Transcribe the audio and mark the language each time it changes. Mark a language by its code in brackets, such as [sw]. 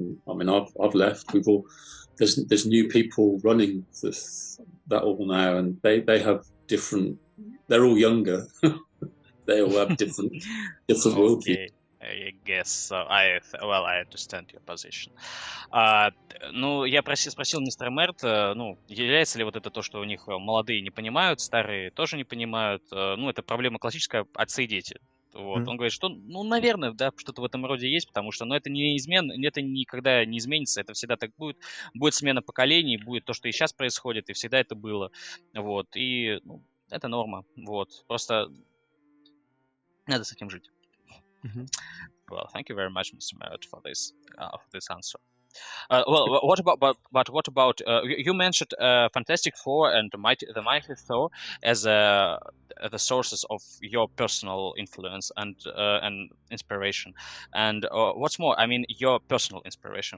[en] And I mean, I've left. There's new people running that all now, and they have different. They're all younger. They all have different worldviews. I guess so. I understand your position. [ru] Ну, я спросил мистера Мерретта, ну, является ли вот это то, что у них молодые не понимают, старые тоже не понимают. Ну, это проблема классическая отцы и дети. Вот. Он говорит, что, ну, наверное, да, что-то в этом роде есть, потому что, ну, это неизменно, это никогда не изменится, это всегда так будет. Будет смена поколений, будет то, что и сейчас происходит, и всегда это было. Вот. И, ну, это норма. Вот. Просто надо с этим жить. [en] Well, thank you very much, Mr. Merrett, for this answer. Well, what about but what about you mentioned Fantastic Four and the Mighty Thor as the sources of your personal influence and inspiration, and what's more, I mean, your personal inspiration.